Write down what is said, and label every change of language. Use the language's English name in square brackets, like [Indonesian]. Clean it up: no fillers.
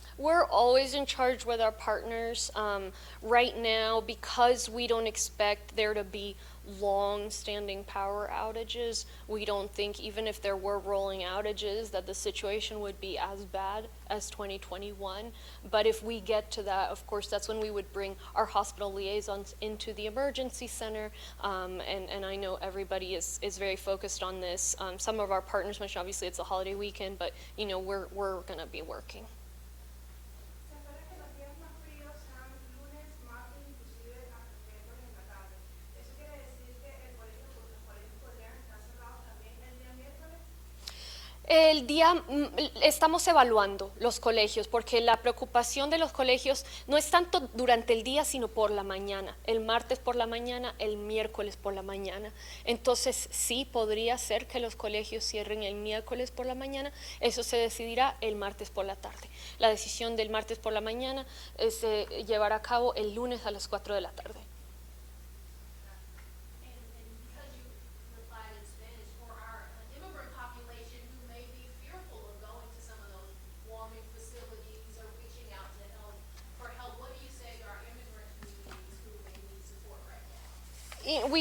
[English] We're always in charge with our partners. Right now, because we don't expect there to be long-standing power outages, we don't think, even if there were rolling outages, that the situation would be as bad as 2021. But if we get to that, of course, that's when we would bring our hospital liaisons into the emergency center. And I know everybody is very focused on this. Some of our partners mentioned, obviously, it's a holiday weekend, but we're going to be working. [Spanish] Se espera que los días más fríos sean lunes, martes, inclusive hasta miércoles en la tarde. ¿Eso quiere decir que los colegios podrían estar cerrados también el día miércoles? El día, estamos evaluando los colegios porque la preocupación de los colegios no es tanto durante el día, sino por la mañana. El martes por la mañana, el miércoles por la mañana. Entonces, sí, podría ser que los colegios cierren el miércoles por la mañana. Eso se decidirá el martes por la tarde. La decisión del martes por la mañana se llevará a cabo el lunes a las 4 de la tarde. [English] And because you replied in Spanish, for our immigrant population who may be fearful of going to some of those warming facilities or reaching out to help, for help, what do you say to our immigrant communities who may need support right now?